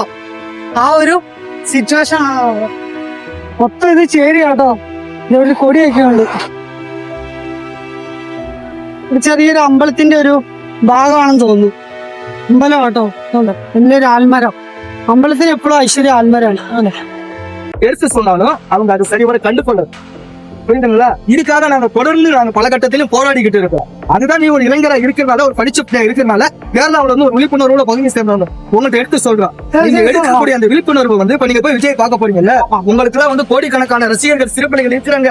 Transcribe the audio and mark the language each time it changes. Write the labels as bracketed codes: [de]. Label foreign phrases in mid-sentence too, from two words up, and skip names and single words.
[ml] ആ ഒരു സിറ്റുവേഷൻ ആണ് അവിടെ. മൊത്തം ഇത് ചേരിയാട്ടോ. ഇവിടെ കൊടിയൊക്കെ ഉണ്ട്. ചെറിയൊരു അമ്പലത്തിന്റെ ഒരു ഭാഗമാണെന്ന് തോന്നുന്നു. അമ്പലം കേട്ടോ. വലിയൊരു ആൽമരം. അമ്പലത്തിന് എപ്പോഴും ഐശ്വര്യ ആൽമരമാണ് അല്ലെ. [ta] எடுத்து சொன்னாலும் அவங்க அது சரிவர கண்டு கொள்ளது. புரியுதுங்களா? இதுக்காக நாங்க தொடர்ந்து பல கட்டத்திலும் போராடிக்கிட்டு இருக்கோம். அதுதான் நீ ஒரு இளைஞரா இருக்கிறனால, ஒரு படிச்ச பிள்ளையா இருக்கிறனால கேரளாவுல ஒரு விழிப்புணர்வுல பகுதி சேர்ந்தவங்க உங்கள்கிட்ட எடுத்து சொல்றோம். நீங்க எடுக்கக்கூடிய அந்த விழிப்புணர்வு இப்ப நீங்க போய் விஜய் பார்க்க போறீங்கல்ல, உங்களுக்கு எல்லாம் கோடிக்கணக்கான ரசிகர்கள் சிறு பிள்ளைகள் இருக்கிறாங்க.